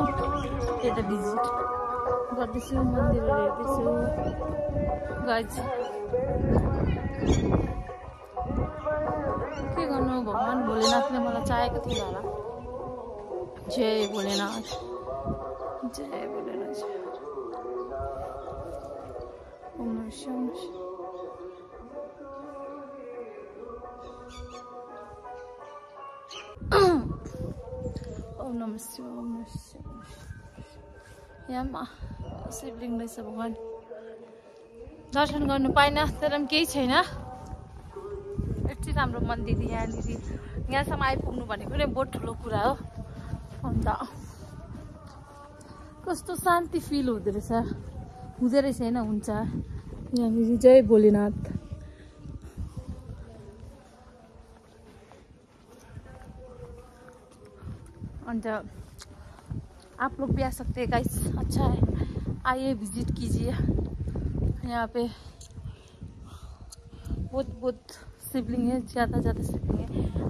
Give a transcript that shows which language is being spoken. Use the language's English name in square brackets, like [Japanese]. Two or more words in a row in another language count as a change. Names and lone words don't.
[Nepali] यता भिजिट गर्दैछु, मन्दिरहरू हेर्दैछु। गाइज के गर्नु, भगवान् भोलेनाथले मलाई चाहेको थियो होला। जय भोलेनाथ, जय भोलेनाथ। [Sanskrit] ओम नमः शिवाय। ओम नमः शिवाय, ओम नमः शिवाय। [Nepali] यहाँ शिवलिङ्ग रहेछ भगवान्। दर्शन गर्नु पाइनँ, तर पनि केही छैन। यति राम्रो मन्दिर यहाँनिर, यहाँसम्म आइपुग्नु भनेको नै बहुत ठुलो कुरा हो। अन्त कस्तो शान्ति फिल हुँदो रहेछ, होइन हुन्छ यहाँनिर। जय भोलेनाथ। [Hindi] अंत आप लोग भी आ सकते हैं गाइस, अच्छा है, आइए विजिट कीजिए। यहाँ पे बहुत शिवलिंग है, ज़्यादा शिवलिंग है।